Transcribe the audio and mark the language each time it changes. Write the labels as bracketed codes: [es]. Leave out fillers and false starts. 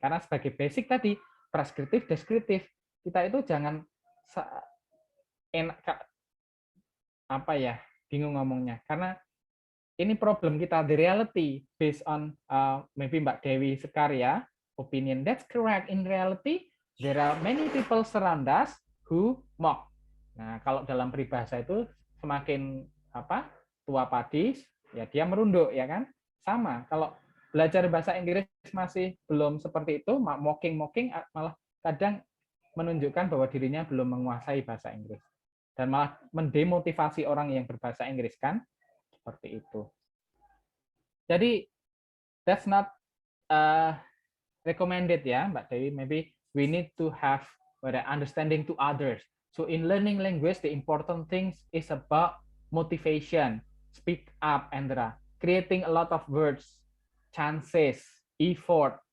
[id] Karena sebagai basic tadi, preskriptif, deskriptif, kita itu jangan apa ya, bingung ngomongnya, karena ini problem kita, [en] the reality based on maybe [id] Mbak Dewi Sekar ya, [en] opinion, that's correct. In reality there are many people surround us who mock. [id] Nah, kalau dalam peribahasa itu semakin tua padi ya dia merunduk ya kan, sama kalau belajar bahasa Inggris masih belum seperti itu, mocking malah kadang menunjukkan bahwa dirinya belum menguasai bahasa Inggris. Dan malah mendemotivasi orang yang berbahasa Inggris kan, seperti itu. [en] Jadi that's not recommended ya, Mbak Dewi. Maybe we need to have understanding to others. So in learning language, the important things is about motivation, speak up, and creating a lot of words, chances, effort.